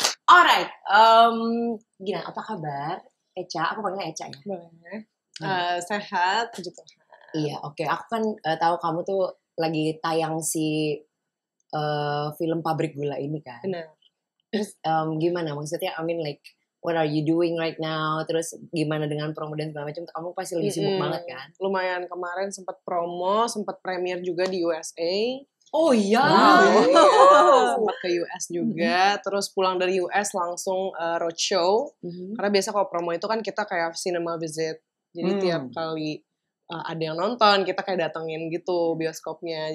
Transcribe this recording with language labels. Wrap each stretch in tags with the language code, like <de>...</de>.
<id>Alright, gimana? Apa kabar? Eca, aku panggilnya Eca ya. Boleh. Sehat, puji Tuhan. Iya, oke. Aku kan tahu kamu tuh lagi tayang si film Pabrik Gula ini kan. Benar. Terus gimana?</id> <en>Maksudnya, I mean like, what are you doing right now?</en> <id>Terus gimana dengan promo dan segala macam? Kamu pasti lebih sibuk banget kan? Lumayan kemarin sempat promo, sempat premier juga di USA. Oh iya. Iya, sempat ke US juga, terus pulang dari US langsung roadshow. Karena biasa kalau promo itu kan kita kayak cinema visit. Jadi tiap kali ada yang nonton, kita kayak datengin gitu bioskopnya.</id>